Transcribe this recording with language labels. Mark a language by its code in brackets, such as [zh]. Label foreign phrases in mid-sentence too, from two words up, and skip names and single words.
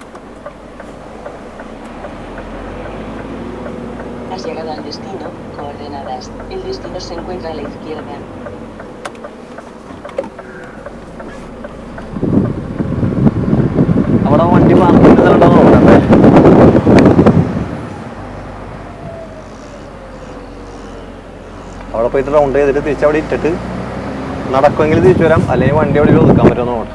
[es] Has llegado al destino. Coordenadas. El destino se encuentra a la izquierda. [ml] അവിടെ വണ്ടി പാർക്കുന്നുണ്ടോ നോക്കണ്ടേ? അവിടെ പോയിട്ട് റൗണ്ട് ചെയ്തിട്ട് തിരിച്ച് അവിടെ ഇട്ടിട്ട് നടക്കുമെങ്കിൽ തിരിച്ചു വരാം, അല്ലെങ്കിൽ വണ്ടി അവിടെ ഒതുക്കാൻ പറ്റുമെന്ന് നോക്കട്ടെ.